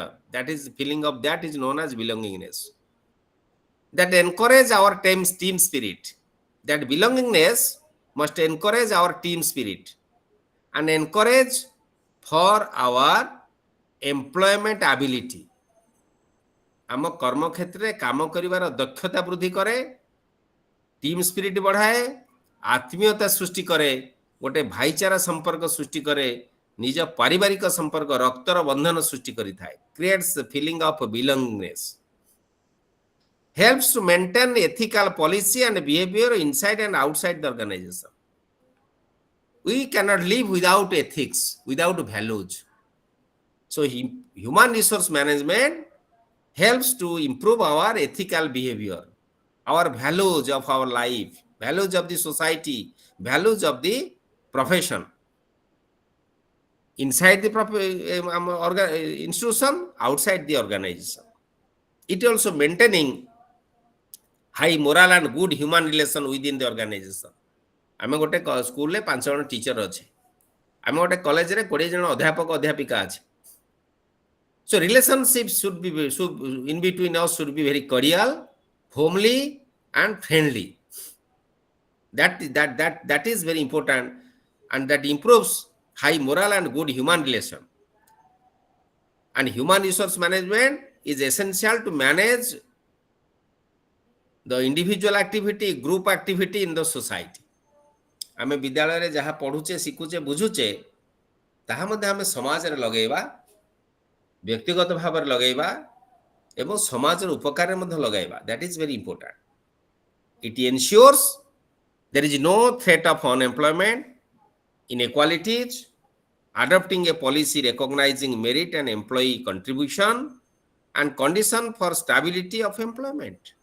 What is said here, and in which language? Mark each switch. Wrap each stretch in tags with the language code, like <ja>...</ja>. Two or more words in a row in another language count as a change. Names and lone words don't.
<en>That is feeling of that is known as belongingness. That encourage our team spirit. That belongingness must encourage our team spirit and encourage for our employment ability.</en> <or>ଆମ କର୍ମ କ୍ଷେତ୍ରରେ କାମ କରିବାର ଦକ୍ଷତା ବୃଦ୍ଧି କରେ,</or> <en>team spirit</en> <or>ବଢ଼ାଏ, ଆତ୍ମୀୟତା ସୃଷ୍ଟି କରେ, ଗୋଟେ ଭାଇଚାରା ସମ୍ପର୍କ ସୃଷ୍ଟି କରେ, ନିଜ ପାରିବାରିକ ସମ୍ପର୍କ ରକ୍ତର ବନ୍ଧନ ସୃଷ୍ଟି କରିଥାଏ।</or> <en>Creates the feeling of belongingness. Helps to maintain ethical policy and behavior inside and outside the organization. We cannot live without ethics, without values. So human resource management helps to improve our ethical behavior, our values of our life, values of the society, values of the profession. Inside the institution, outside the organization. It also maintaining high moral and good human relation within the organization.</en> <or>ଆମେ ଗୋଟେ ସ୍କୁଲରେ 5 ଜଣ ଟିଚର ଅଛି, ଆମେ ଗୋଟେ କଲେଜରେ 20 ଜଣ ଅଧ୍ୟାପକ ଅଧ୍ୟାପିକା ଅଛି।</or> <en>So relationships should be in between us should be very cordial, homely and friendly. That is very important, and that improves high moral and good human relation. And human resource management is essential to manage the individual activity, group activity in the society.</en> <or>ଆମେ ବିଦ୍ୟାଳୟରେ ଯାହା ପଢୁଛେ, ଶିଖୁଛେ, ବୁଝୁଛେ, ତାହା ମଧ୍ୟ ଆମେ ସମାଜରେ ଲଗେଇବା, ବ୍ୟକ୍ତିଗତ ଭାବରେ ଲଗେଇବା ଏବଂ ସମାଜର ଉପକାରରେ ମଧ୍ୟ ଲଗାଇବା।</or> <en>That is very important. It ensures there is no threat of unemployment, inequalities, adopting a policy recognizing merit and employee contribution, and condition for stability of employment.</en>